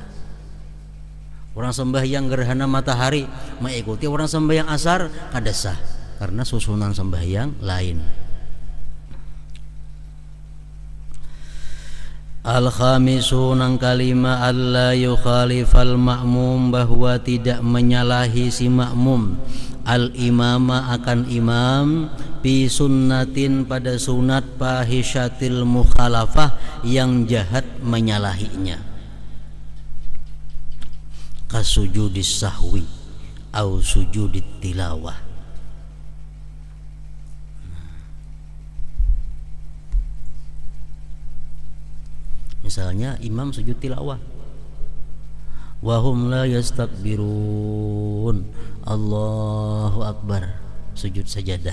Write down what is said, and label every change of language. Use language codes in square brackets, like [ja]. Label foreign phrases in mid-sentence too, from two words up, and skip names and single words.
[id] Orang sembahyang gerhana matahari mengikuti orang sembahyang asar kada sah, karena susunan sembahyang lain. Al-khamisu nang kalima [ar] ألا يخالف المأموم, [id] bahwa tidak menyalahi si makmum al-imama akan imam [ar] بسنة [id] pada sunat [ar] فاحشة المخالفة [id] yang jahat menyalahinya, [ar] كسجود السهو أو سجود التلاوة. [id] Misalnya imam sujud tilawah, [ar] وهم لا يستكبرون, الله أكبر, [id] sujud sajadah.